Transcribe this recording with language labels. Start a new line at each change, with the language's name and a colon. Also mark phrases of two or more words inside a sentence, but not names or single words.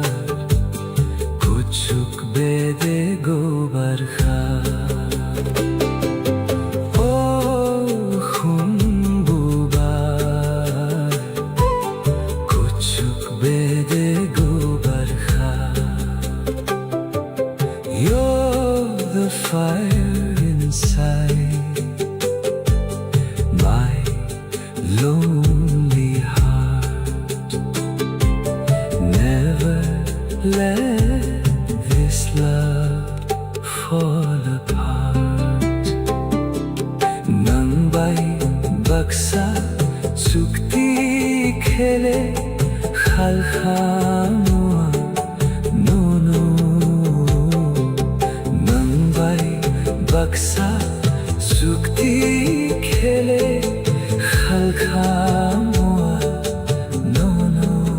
Kok Borok: Kuchuk bede go barkha. Oh khumbubai. Kuchuk bede go barkha.
English: You're the fire inside my lonely heart. Never let this love fall apart.
Kok Borok: Nang bai baksa sukti khele khalkhamua no no. Nang bai baksa sukti khele khalkhamua no no.